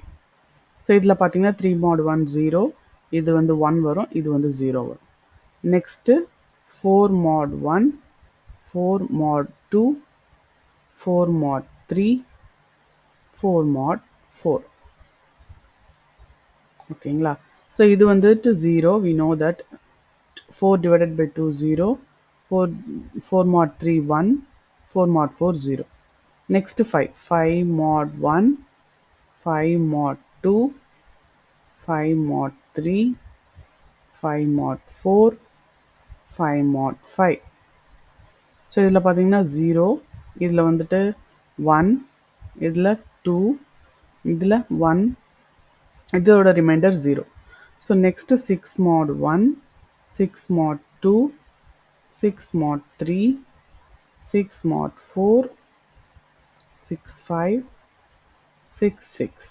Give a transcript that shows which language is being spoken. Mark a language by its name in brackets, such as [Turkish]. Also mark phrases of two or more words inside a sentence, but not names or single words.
[Tamil] ஸோ இதில் பார்த்தீங்கன்னா 3 mod 1 0, இது வந்து 1 வரும், இது வந்து 0 வரும். [English] நெக்ஸ்ட்டு 4 mod 1, 4 mod 2, 4 mod 3, 4 mod 4. [Tamil] ஓகேங்களா? ஸோ இது வந்துட்டு 0, [English] we know that 4 divided by 2 0, 4 mod 3 1, 4 mod 4 0. Next 5 mod 1, 5 mod 2, 5 mod 3, 5 mod 4, 5 mod 5. [Tamil] ஸோ இதில் பார்த்தீங்கன்னா 0, இதில் வந்துட்டு 1, இதில் 2, இதில் 1, இதோட ரிமைண்டர் 0. [English] so next 6 mod 1, 6 mod 2, 6 mod 3, 6 mod 4, 6 5, 6 6.